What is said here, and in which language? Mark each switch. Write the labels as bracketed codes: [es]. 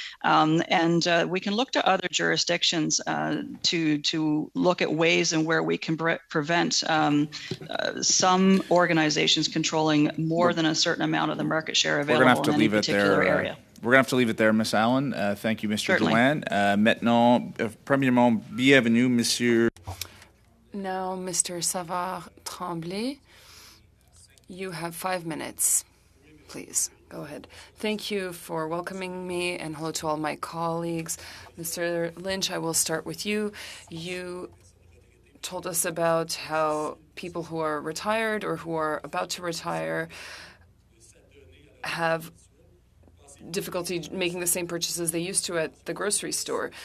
[en] And we can look to other jurisdictions to look at ways in where we can prevent some organizations controlling more than a certain amount of the market share available in any particular area. We're going to have to leave it there, Ms. Allen. Thank you, Mr. Certainly. Drouin. [fr] Maintenant, premièrement, bienvenue, Monsieur. [en] Now, Mr. Savard Tremblay, you have 5 minutes. Please, go ahead. Thank you for welcoming me, and hello to all my colleagues. Mr. Lynch, I will start with you. You told us about how people who are retired or who are about to retire have difficulty making the same purchases they used to at the grocery store.